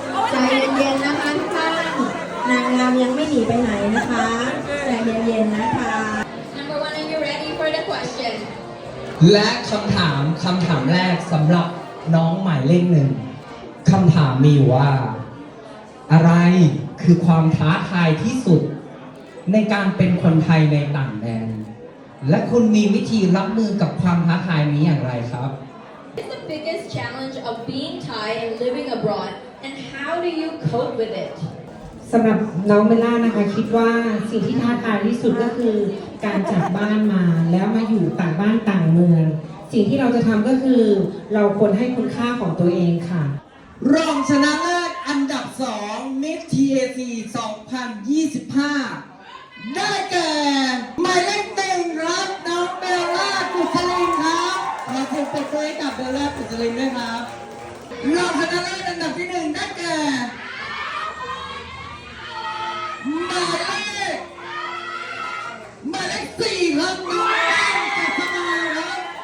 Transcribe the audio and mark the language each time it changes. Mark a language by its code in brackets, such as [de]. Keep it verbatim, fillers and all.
[th] ใจเย็นๆนะคะทุกท่านนางงามยังไม่หนีไปไหนนะคะใจเย็นๆนะคะ [en] Number one, are you ready for the question? [th] และคำถามคำถามแรกสำหรับน้องหมายเลขหนึ่งคำถามมีอยู่ว่า อะไรคือความท้าทายที่สุด ในการเป็นคนไทยในต่างแดน และคุณมีวิธีรับมือกับความท้าทายนี้อย่างไรครับ [en] What is the biggest challenge of being Thai and living abroad, and how do you cope with it? [th] สำหรับน้องเบลล่านะคะคิดว่าสิ่งที่ท้าทายที่สุดก็คือ การจากบ้านมาแล้วมาอยู่ต่างบ้านต่างเมือง สิ่งที่เราจะทำก็คือ เราควรให้คุณค่าของตัวเองค่ะ รองชนะเลิศอันดับสอง Miss ที เอ ซี สองพันยี่สิบห้า ได้แก่หมายเลขหนึ่งครับน้องเบลล่ากุศลินครับขอเสียงปรบมือให้กับเบลล่ากุศลินด้วยครับ รองชนะเลิศอันดับที่หนึ่งได้แก่หมายเลขหมายเลขสี่ครับน้องเบลล่ากุศลินครับ